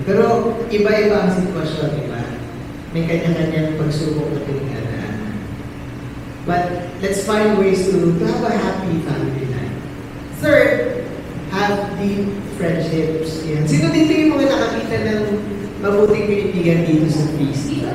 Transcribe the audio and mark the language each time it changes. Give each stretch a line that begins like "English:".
Filipino: Pero iba-iba ang sitwasyon, diba? May kanya-kanyang pagsubok na pinagdadaanan.
English: But let's find ways to have a happy family life. Third, have deep friendships.
Filipino: Yan. Sino dito yung mga nakakita ng mabuting kaibigan dito sa feast?